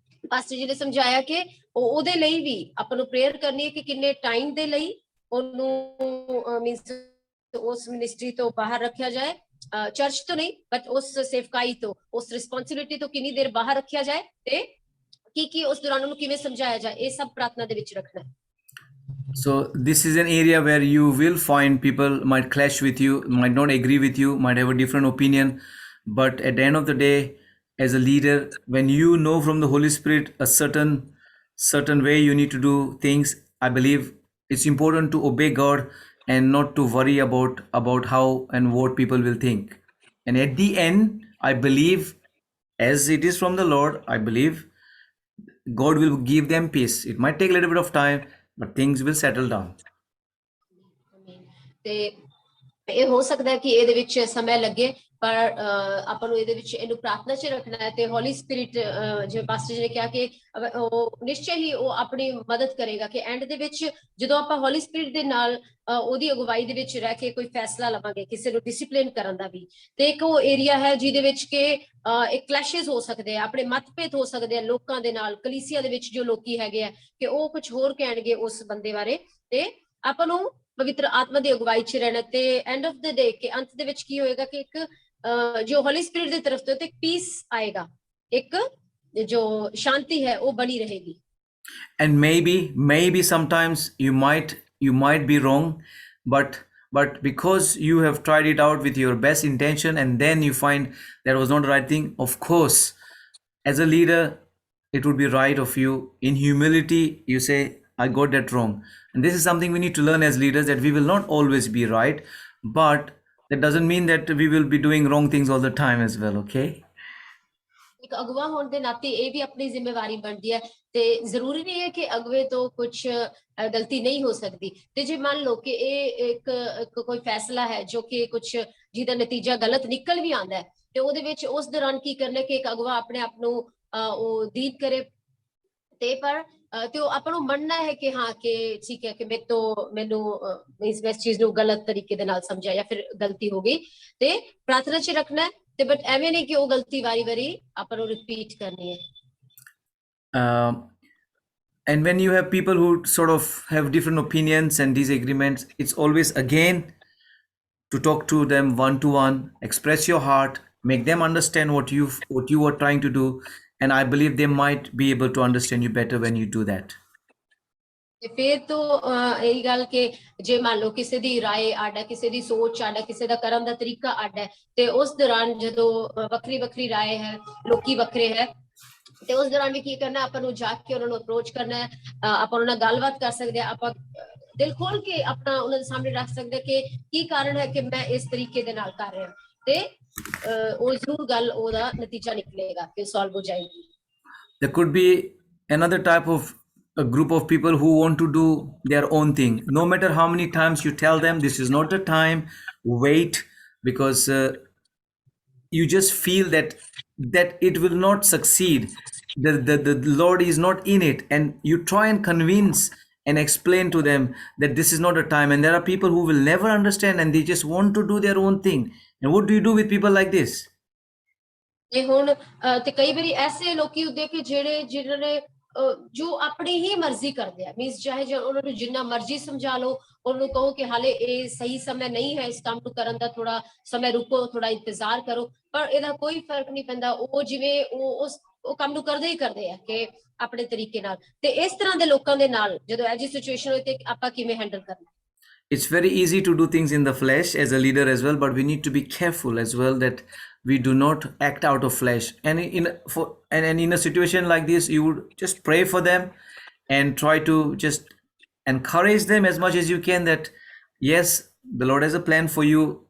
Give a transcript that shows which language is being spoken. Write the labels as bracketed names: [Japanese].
[Punjabi] Pastor ਜੀ ਨੇ ਸਮਝਾਇਆ ਕਿ ਉਹਦੇ ਲਈ ਵੀ ਆਪਾਂ ਨੂੰ ਪ੍ਰੇਅਰ ਕਰਨੀ ਹੈ ਕਿ ਕਿੰਨੇ ਟਾਈਮ ਦੇ ਲਈ ਉਹਨੂੰ ਮੀਨਸ ਉਸ ਮਿਨਿਸਟਰੀ ਤੋਂ ਬਾਹਰ ਰੱਖਿਆ ਜਾਏ ਚਰਚ ਤੋਂ ਨਹੀਂ ਬਟ ਉਸ ਸੇਵਕਾਈ ਤੋਂ ਉਸ ਰਿਸਪੌਂਸਿਬਿਲਿਟੀ ਤੋਂ ਕਿੰਨੀ ਦੇਰ ਬਾਹਰ ਰੱਖਿਆ ਜਾਏ ਤੇ ਕੀ ਉਸ ਦੌਰਾਨ ਉਹਨੂੰ ਕਿਵੇਂ ਸਮਝਾਇਆ ਜਾਏ ਇਹ ਸਭ ਪ੍ਰਾਰਥਨਾ ਦੇ ਵਿੱਚ ਰੱਖਣਾ ਹੈ। [English] So this is an area where you will find people might clash with you, might not agree with you, might have a different opinion, but at the end of the day, as a leader, when you know from the Holy Spirit a certain way you need to do things, I believe it's important to obey God and not to worry about how and what people will think. And at the end, I believe, as it is from the Lord, I believe God will give them peace. It might take a little bit of time, but things will settle down. [Punjabi] ਆਮੀਨ। ਤੇ ਇਹ ਹੋ ਸਕਦਾ ਹੈ ਕਿ ਇਹਦੇ ਵਿੱਚ ਸਮਾਂ ਲੱਗੇ, ਪਰ ਆਪਾਂ ਨੂੰ ਇਹਦੇ ਵਿੱਚ ਇਹਨੂੰ ਪ੍ਰਾਰਥਨਾ 'ਚ ਰੱਖਣਾ ਹੈ ਤੇ ਹੌਲੀ ਸਪਿਰਿਟ ਜਿਵੇਂ ਪਾਸਟਰ ਜੀ ਨੇ ਕਿਹਾ ਕਿ ਉਹ ਨਿਸ਼ਚੈ ਹੀ ਉਹ ਆਪਣੀ ਮਦਦ ਕਰੇਗਾ ਕਿ ਐਂਡ ਦੇ ਵਿੱਚ ਜਦੋਂ ਆਪਾਂ ਹੌਲੀ ਸਪਿਰਿਟ ਦੇ ਨਾਲ ਉਹਦੀ ਅਗਵਾਈ ਦੇ ਵਿੱਚ ਰਹਿ ਕੇ ਕੋਈ ਫੈਸਲਾ ਲਵਾਂਗੇ ਕਿਸੇ ਨੂੰ ਡਿਸਪਲਿਨ ਕਰਨ ਦਾ ਵੀ, ਤੇ ਇੱਕ ਉਹ ਏਰੀਆ ਹੈ ਜਿਹਦੇ ਵਿੱਚ ਕਿ ਇੱਕ ਕਲੈਸ਼ਸ ਹੋ ਸਕਦੇ ਆ, ਆਪਣੇ ਮਤਭੇਦ ਹੋ ਸਕਦੇ ਆ ਲੋਕਾਂ ਦੇ ਨਾਲ, ਕਲੀਸਿਆ ਦੇ ਵਿੱਚ ਜੋ ਲੋਕੀ ਹੈਗੇ ਆ ਕਿ ਉਹ ਕੁਝ ਹੋਰ ਕਹਿਣਗੇ ਉਸ ਬੰਦੇ ਬਾਰੇ, ਤੇ ਆਪਾਂ ਨੂੰ ਪਵਿੱਤਰ ਆਤਮਾ ਦੀ ਅਗਵਾਈ 'ਚ ਰਹਿਣਾ। ਤੇ [English] end of the day [Punjabi] ਕਿ ਅੰਤ ਦੇ ਵਿੱਚ ਕੀ ਹੋਏਗਾ ਕਿ ਇੱਕ ਜੋ ਹੋਲੀ ਸਪਿਰਿਟ ਦੀ ਤਰਫ ਤੋਂ ਤੇ ਇੱਕ ਪੀਸ ਆਏਗਾ, ਇੱਕ ਜੋ ਸ਼ਾਂਤੀ ਹੈ ਉਹ ਬਣੀ ਰਹੇਗੀ। [English] And maybe sometimes you might be wrong, but because you have tried it out with your best intention and then you find that was not the right thing, of course, as a leader, it would be right of you in humility you say, I got that wrong. And this is something we need to learn as leaders, that we will not always be right, but that doesn't mean that we will be doing wrong things all the time as well. Okay. [Punjabi] ਇੱਕ ਅਗਵਾ ਹੋਣ ਦੇ ਨਾਤੇ ਇਹ ਵੀ ਆਪਣੀ ਜ਼ਿੰਮੇਵਾਰੀ ਬਣਦੀ ਹੈ, ਤੇ ਜ਼ਰੂਰੀ ਨਹੀਂ ਹੈ ਕਿ ਅਗਵੇ ਤੋਂ ਕੁਝ ਗਲਤੀ ਨਹੀਂ ਹੋ ਸਕਦੀ। ਤੇ ਜੇ ਮੰਨ ਲਓ ਕਿ ਇਹ ਇੱਕ ਕੋਈ ਫੈਸਲਾ ਹੈ ਜੋ ਕਿ ਕੁਝ ਜਿਹਦਾ ਨਤੀਜਾ ਗਲਤ ਨਿਕਲ ਵੀ ਆਉਂਦਾ ਹੈ, ਤੇ ਉਹਦੇ ਵਿੱਚ ਉਸ ਦੌਰਾਨ ਕੀ ਕਰਨਾ ਕਿ ਇੱਕ ਅਗਵਾ ਆਪਣੇ ਆਪ ਨੂੰ ਉਹ ਦੀਦ ਕਰੇ, ਤੇ ਪਰ ਤੇ ਉਹ ਆਪਾਂ ਨੂੰ ਮੰਨਣਾ ਹੈ ਕਿ ਹਾਂ ਕਿ ਠੀਕ ਹੈ ਕਿ ਮੈਨੂੰ ਇਸ ਚੀਜ਼ ਨੂੰ ਗਲਤ ਤਰੀਕੇ ਦੇ ਨਾਲ ਸਮਝਿਆ ਜਾਂ ਫਿਰ ਗਲਤੀ ਹੋ ਗਈ, ਤੇ ਪ੍ਰਾਰਥਨਾ 'ਚ ਰੱਖਣਾ ਹੈ, ਤੇ ਬਟ ਐਵੇਂ ਨਹੀਂ ਕਿ ਉਹ ਗਲਤੀ ਵਾਰੀ ਆਪਾਂ ਨੂੰ ਰਿਪੀਟ ਕਰਨੀ ਹੈ। [English] And when you have people who sort of have different opinions and disagreements, it's always again to talk to them one to one, express your heart, make them understand what you are trying to do, and I believe they might be able to understand you better when you do that. [Punjabi] ਤੇ ਫਿਰ ਤੋਂ ਇਹੀ ਗੱਲ ਕਿ ਜੇ ਮੰਨ ਲਓ ਕਿਸੇ ਦੀ ਰਾਏ ਅੱਡ ਹੈ, ਕਿਸੇ ਦੀ ਸੋਚ ਅੱਡ ਹੈ, ਕਿਸੇ ਦਾ ਕਰਨ ਦਾ ਤਰੀਕਾ ਅੱਡ ਹੈ, ਤੇ ਉਸ ਦੌਰਾਨ ਜਦੋਂ ਵੱਖਰੀ ਵੱਖਰੀ ਰਾਏ ਹੈ, ਲੋਕੀ ਵੱਖਰੇ ਹੈ, ਤੇ ਉਸ ਦੌਰਾਨ ਵੀ ਕੀ ਕਰਨਾ, ਆਪਾਂ ਨੂੰ ਜਾ ਕੇ ਉਹਨਾਂ ਨੂੰ ਅਪਰੋਚ ਕਰਨਾ ਹੈ, ਆਪਾਂ ਉਹਨਾਂ ਨਾਲ ਗੱਲਬਾਤ ਕਰ ਸਕਦੇ ਹਾਂ, ਆਪਾਂ ਦਿਲ ਖੋਲ ਕੇ ਆਪਣਾ ਉਹਨਾਂ ਦੇ ਸਾਹਮਣੇ ਰੱਖ ਸਕਦੇ ਕਿ ਕੀ ਕਾਰਨ ਹੈ ਕਿ ਮੈਂ ਇਸ ਤਰੀਕੇ ਦੇ ਨਾਲ ਕਰ ਰਿਹਾ, ਤੇ ਉਹ ਜ਼ਰੂਰ ਗੱਲ ਉਹਦਾ ਨਤੀਜਾ ਨਿਕਲੇਗਾ ਕਿ ਸੋਲਵ ਹੋ ਜਾਏਗੀ। [English] There could be another type of a group of people who want to do their own thing. No matter how many times you tell them this is not the time, wait, because you just feel that it will not succeed. The Lord is not in it, and you try and convince and explain to them that this is not a time. And there are people who will never understand and they just want to do their own thing. And what do you do with people like this? [Punjabi] ਤੇ ਹੁਣ ਤੇ ਕਈ ਵਾਰੀ ਐਸੇ ਲੋਕੀ ਹੁੰਦੇ ਕਿ ਜਿਹਨਾਂ ਨੇ ਜੋ ਆਪਣੀ ਹੀ ਮਰਜ਼ੀ ਕਰਦੇ ਆ, ਮੀਨਸ ਚਾਹੇ ਉਹਨਾਂ ਨੂੰ ਜਿੰਨਾ ਮਰਜ਼ੀ ਸਮਝਾ ਲਓ, ਉਹਨਾਂ ਨੂੰ ਕਹੋ ਕਿ ਹਾਲੇ ਇਹ ਸਹੀ ਸਮੇਂ ਨਹੀਂ ਹੈ ਇਸ ਕੰਮ ਨੂੰ ਕਰਨ ਦਾ, ਥੋੜਾ ਸਮੇਂ ਰੁਕੋ, ਥੋੜਾ ਇੰਤਜ਼ਾਰ ਕਰੋ, ਪਰ ਇਹਦਾ ਕੋਈ ਫਰਕ ਨਹੀਂ ਪੈਂਦਾ, ਉਹ ਜਿਵੇਂ ਉਹ ਕੰਮ ਨੂੰ ਕਰਦੇ ਹੀ ਕਰਦੇ ਆ ਕਿ ਆਪਣੇ ਤਰੀਕੇ ਨਾਲ। ਤੇ ਇਸ ਤਰ੍ਹਾਂ ਦੇ ਲੋਕਾਂ ਦੇ ਨਾਲ ਜਦੋਂ ਇਹ ਜਿਹੀ ਸਿਚੁਏਸ਼ਨ ਹੋਏ ਤੇ ਆਪਾਂ ਕਿਵੇਂ ਹੈਂਡਲ ਕਰਨਾ? [English] It's very easy to do things in the flesh as a leader as well, but we need to be careful as well that we do not act out of flesh. And in a situation like this, you would just pray for them and try to just encourage them as much as you can that yes, the Lord has a plan for you.